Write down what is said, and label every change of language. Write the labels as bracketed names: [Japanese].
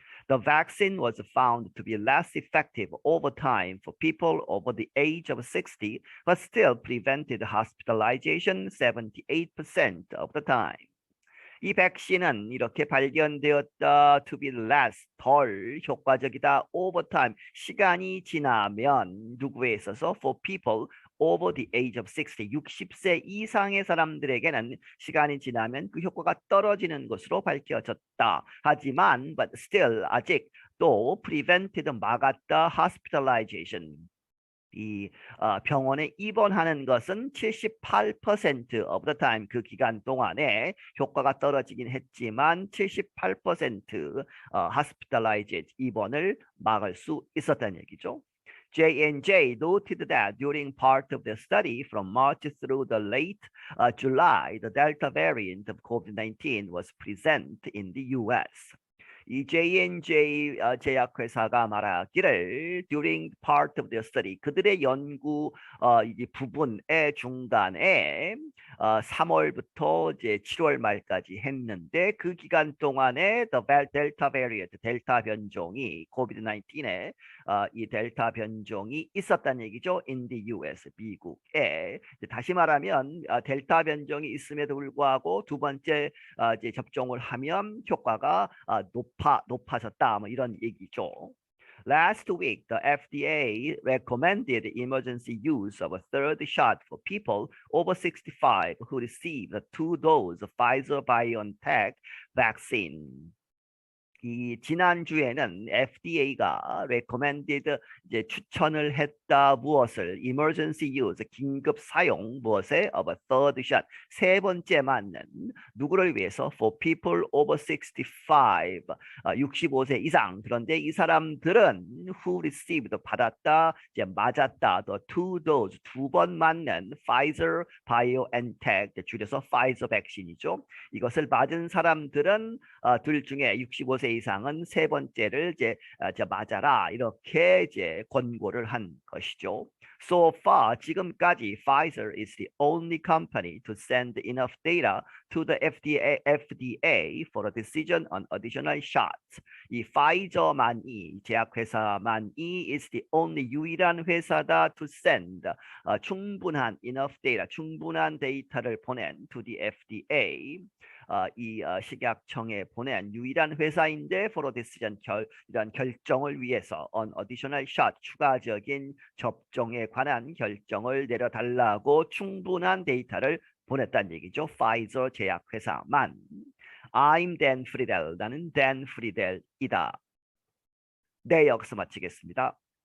[English] The vaccine was found to be less effective over time for people over the age of 60, but still prevented hospitalization 78% of the time. [Korean] 이 백신은 이렇게 발견되었다 [English] to be less [Korean] 덜 효과적이다 [English] over time [Korean] 시간이 지나면 누구에 있어서 [English] for people over the age of 60 [Korean] 60세 이상의 사람들에게는 시간이 지나면 그 효과가 떨어지는 것으로 밝혀졌다. 하지만 [English] but still [Korean] 아직 또 prevented 막았다 hospitalization 이 병원에 입원하는 것은 [English] 78% of the time [Korean] 그 기간 동안에 효과가 떨어지긴 했지만 78% hospitalized 입원을 막을 수 있었다는 얘기죠. [English] J&J noted that during part of the study from March through the late July, the Delta variant of COVID-19 was present in the US. [Korean] 이 J&J 제약회사가 말하기를 [English] during part of their study [Korean] 그들의 연구 이 부분의 중간에 3월부터 이제 7월 말까지 했는데 그 기간 동안에 [English] the Delta variant [Korean] 델타 변종이 COVID-19에 이 델타 변종이 있었다는 얘기죠. [English] In the US [Korean] 미국에 다시 말하면 델타 변종이 있음에도 불구하고 두 번째 이제 접종을 하면 효과가 높아졌다 뭐 이런 얘기죠. [English] Last week, the FDA recommended emergency use of a third shot for people over 65 who received a two-dose Pfizer-BioNTech vaccine. [Korean] 이 지난주에는 FDA가 recommended 이제 추천을 했다 무엇을 [English] emergency use [Korean] 긴급 사용 무엇에 [English] of a third shot [Korean] 세 번째 맞는 누구를 위해서 [English] for people over 65 [Korean] 65세 이상 그런데 이 사람들은 [English] who received [Korean] 받았다 이제 맞았다 [English] the two dose [Korean] 두 번 맞는 Pfizer BioNTech 줄여서 Pfizer 백신이죠. 이것을 맞은 사람들은 둘 중에 65세 이상은 세 번째를 이제 맞아라 이렇게 이제 권고를 한 것이죠. [English] So far [Korean] 지금까지 [English] Pfizer is the only company to send enough data to the FDA for a decision on additional shots. [Korean] 이 파이저만이 제약회사만이 [English] is the only [Korean] 유일한 회사다 [English] to send [Korean] 충분한 [English] enough data [Korean] 충분한 데이터를 보낸 [English] to the FDA. [Korean] 이 식약청에 보낸 유일한 회사인데 [English] for decision [Korean] 이런 결정을 위해서 [English] on additional shot [Korean] 추가적인 접종에 관한 결정을 내려달라고 충분한 데이터를 보냈다는 얘기죠. 파이저 제약회사만. [English] I'm Dan Friedel. [Korean] 나는 Dan Friedel이다. 네, 여기서 마치겠습니다.